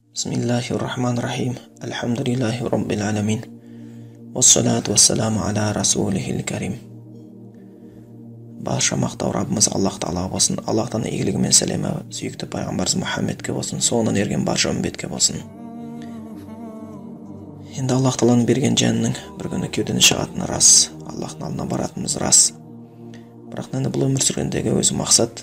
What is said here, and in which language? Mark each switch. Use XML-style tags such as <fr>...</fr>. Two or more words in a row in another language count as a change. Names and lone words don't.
<ar>بسم الله الرحمن الرحيم. الحمد لله رب العالمين. والصلاة والسلام على رسوله الكريم.</ar> <kk>Барша мақтау Раббымыз Аллах Тағала болсын. Аллахтан игілігі мен сәлемі сүйікті пайғамбарымыз Мұхаммедке болсын. Соңынан ерген барша үмбетке болсын. Енді Аллах Тағаланың берген жанның бір күні кеудені шығатыны рас. Аллахтың алдына баратынымыз рас. Бірақ енді бұл өмір сүргендегі өзі мақсат.</kk>